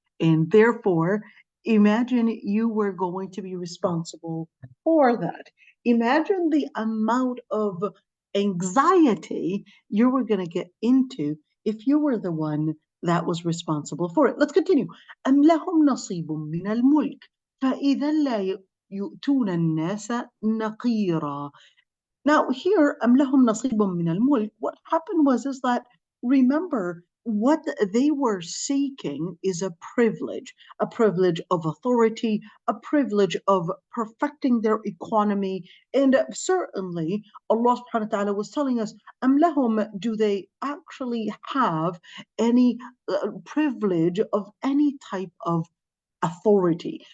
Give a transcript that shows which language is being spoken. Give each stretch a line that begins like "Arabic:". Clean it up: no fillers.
English: And therefore, imagine you were going to be responsible for that. Imagine the amount of anxiety you were going to get into if you were the one that was responsible for it. Let's continue.
Arabic: أم لهم نصيب من الملك فإذا لا يؤتون الناس نقيرا.
English: Now here,
Arabic: أم لهم نصيب من الملك,
English: what happened was is that, remember, what they were seeking is a privilege of authority, a privilege of perfecting their economy. And certainly, Allah subhanahu wa ta'ala was telling us,
Arabic: Am lahum,
English: do they actually have any privilege of any type of authority?